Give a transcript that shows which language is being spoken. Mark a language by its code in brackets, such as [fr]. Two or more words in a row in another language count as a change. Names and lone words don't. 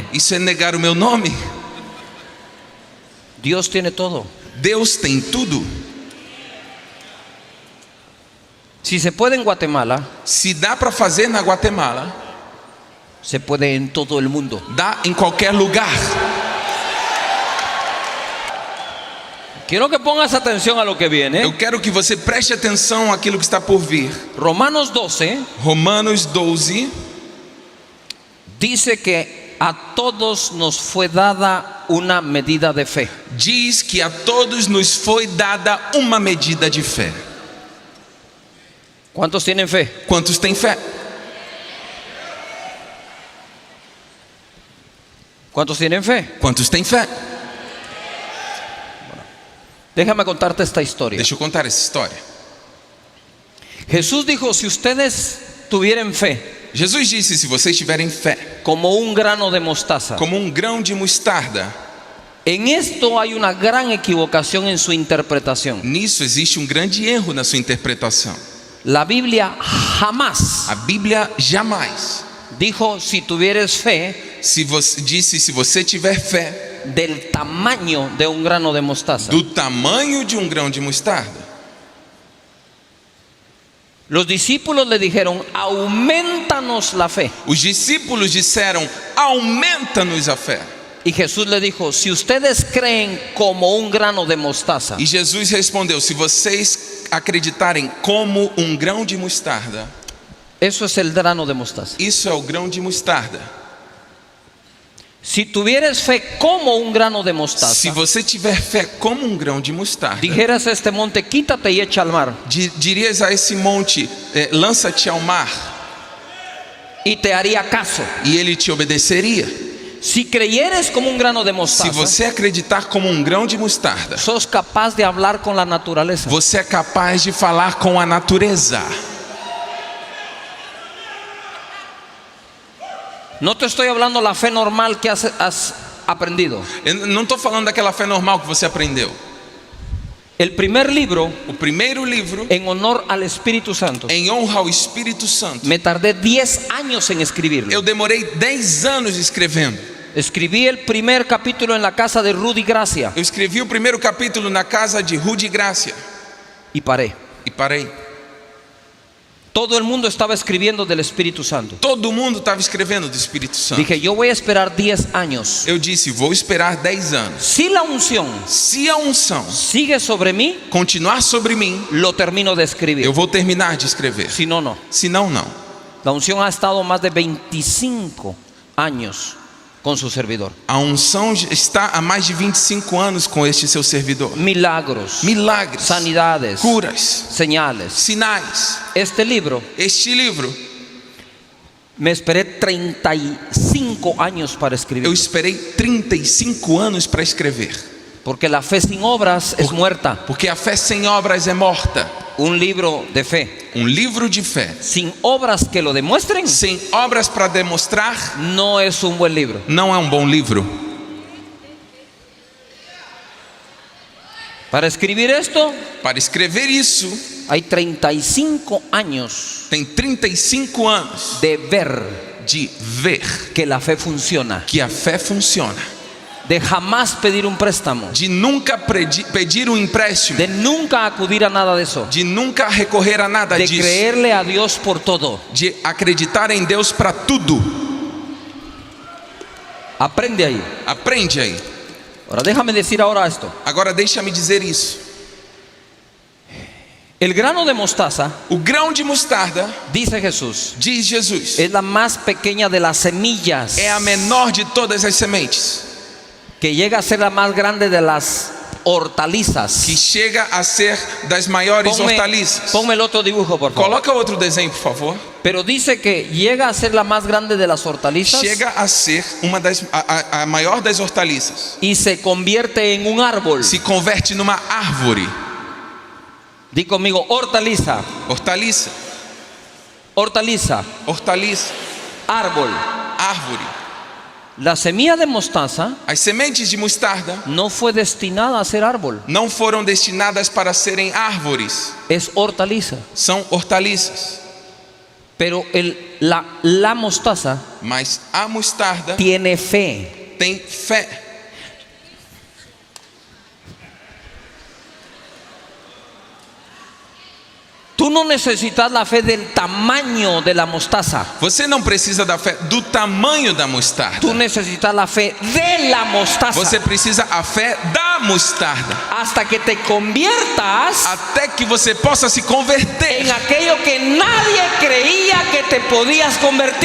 [pt] isso é negar o meu nome. [es] Dios tiene todo. [pt] Deus tem tudo. [es] Si se puede en Guatemala, [pt] Se dá para fazer na Guatemala, [es] se puede en todo el mundo. [pt] dá em qualquer lugar. [es] Quiero que pongas atención a lo que viene. [pt] Eu quero que você preste atenção àquilo que está por vir. [es] Romanos 12 [pt] Romanos 12 [es] dice que a todos nos fue dada una medida de fe. [pt] diz que a todos nos foi dada uma medida de fé. [es] ¿Cuántos tienen fe? [pt] Quantos têm fé? [es] ¿Cuántos tienen fe? [pt] Quantos têm fé? [es] Déjame contarte esta historia. [pt] Deixa eu contar essa história. [es] Jesús dijo, si ustedes tuvieran fe [pt] Jesus disse: se vocês tiverem fé, [es] como un grano de mostaza. [pt] como um grão de mostarda. [es] En esto hay una gran equivocación en su interpretación. [pt] Nisso existe um grande erro na sua interpretação. [es] La Biblia jamás [pt] A Bíblia jamais [es] dijo si tuvieres fe [pt] disse se você tiver fé [es] del tamaño de un grano de mostaza. [pt] do tamanho de um grão de mostarda. [es] Los discípulos le dijeron, aumentanos la fe. [pt] Os discípulos disseram: aumenta-nos a fé. [es] Y Jesús le dijo, si ustedes creen como un grano de mostaza, [pt] E Jesus respondeu: se vocês acreditarem como um grão de mostarda, [es] eso es el grano de mostaza. [pt] isso é o grão de mostarda. [es] Si tuvieres fe como un grano de [pt] Se [es] mostaza, [pt] você tiver fé como um grão de mostarda, [es] dijeras a este monte, quítate y echa al mar, [pt] dirias a esse monte: lança-te ao mar, [es] y te haría caso. [pt] e ele te obedeceria. [es] Si creyeres como un grano de [pt] Se [es] mostaza, [pt] você acreditar como um grão de mostarda, [es] sos capaz de hablar con la naturaleza. [pt] você é capaz de falar com a natureza. [es] No te estoy hablando la fe normal que has aprendido. [pt] Eu não estou falando daquela fé normal que você aprendeu. [es] El primer libro, [pt] O primeiro livro, [es] en honor al Espíritu Santo, [pt] em honra ao Espírito Santo, [es] me tardé 10 años en escribirlo. [pt] eu demorei 10 anos escrevendo. [es] Escribí el primer capítulo en la casa de Rudy Gracia [pt] Eu escrevi o primeiro capítulo na casa de Rudy Gracia [es] y paré. [pt] e parei. [es] Todo el mundo estaba escribiendo del Espíritu Santo. [pt] Todo mundo estava escrevendo do Espírito Santo. [es] Dije, yo voy a esperar 10 años. [pt] Eu disse: vou esperar 10 anos. [es] Si la unción [pt] Se a unção [es] sigue sobre mí, [pt] continuar sobre mim, [es] lo termino de escribir. [pt] eu vou terminar de escrever. [es] Si no, no. [pt] Se não, não. [es] La unción ha estado más de 25 años con su servidor. [pt] A unção está há mais de 25 anos com este seu servidor. [es] Milagros, [pt] Milagres, [es] sanidades, [pt] curas, [es] señales. [pt] sinais. [es] Este libro, [pt] Este livro, [es] me esperé 35 años para [pt] eu [es] escribirlo. [pt] esperei 35 anos para escrever. [es] Porque la fe sin obras es muerta. [pt] Porque a fé sem obras é morta. [es] Un libro de fe [pt] Um livro de fé [es] sin obras que lo demuestren [pt] sem obras para demonstrar [es] no es un buen libro. [pt] não é um bom livro. [es] Para escribir esto [pt] Para escrever isso, [es] hay 35 años [pt] tem 35 anos [es] de ver [pt] de ver [es] que la fe funciona, [pt] que a fé funciona, [es] de jamás pedir un préstamo, [pt] de nunca pedir um empréstimo, [es] de nunca acudir a nada de eso, [pt] de nunca recorrer a nada de disso, [es] creerle a Dios por todo. [pt] de acreditar em Deus para tudo. [es] Aprende ahí. [pt] Aprende aí. [es] Ahora déjame decir ahora esto. [pt] Agora deixa-me dizer isso. [es] El grano de mostaza, [pt] O grão de mostarda, [es] dice Jesús, [pt] diz Jesus, [es] es la más pequeña de las semillas, [pt] é a menor de todas as sementes, [es] que llega a ser la más grande de las hortalizas. [pt] que chega a ser das maiores hortaliças. [es] Ponme el otro dibujo, por favor. [pt] Coloca outro desenho, por favor. [es] Pero dice que llega a ser la más grande de las hortalizas [pt] Chega a ser a maior das hortaliças. [es] y se convierte en un árbol. [pt] Se converte numa árvore. [es] Di conmigo, hortaliza, [pt] Hortaliça, [es] hortaliza, [pt] hortaliça, [es] árbol. [pt] árvore. [es] La semilla de mostaza [pt] As sementes de mostarda [es] no fue destinada a ser árbol, [pt] não foram destinadas para serem árvores, [es] es hortaliza. [pt] são hortaliças. [es] Pero la mostaza [pt] Mas a mostarda [es] tiene fe. [pt] tem fé. [es] Tú no necesitas la fe del tamaño de la mostaza. [pt] Você não precisa da fé do tamanho da mostarda. [es] Tú necesitas la fe de la mostaza. [pt] Você precisa a fé da mostarda. [es] Hasta que te conviertas [pt] Até que você possa se converter [es] en aquello que nadie creía que te podías convertir.